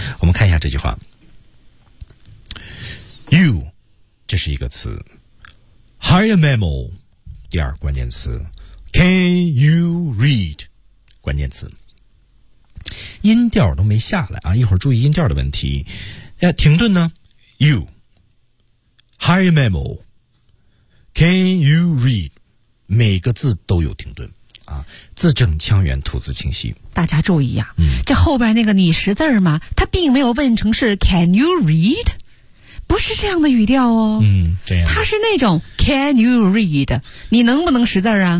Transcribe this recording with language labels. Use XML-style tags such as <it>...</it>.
<zh>我们看一下这句话 You 这是一个词， Higher memo 第二关键词， Can you read 关键词，音调都没下来啊！一会儿注意音调的问题。</zh> <en>哎，停顿呢？You, higher mammal, can you read?</en> <zh>每个字都有停顿啊，字正腔圆，吐字清晰。大家注意啊，嗯、这后边那个你识字吗？他并没有问成是 Can you read? 不是这样的语调哦。嗯，这样。他是那种 Can you read? 你能不能识字啊？</zh>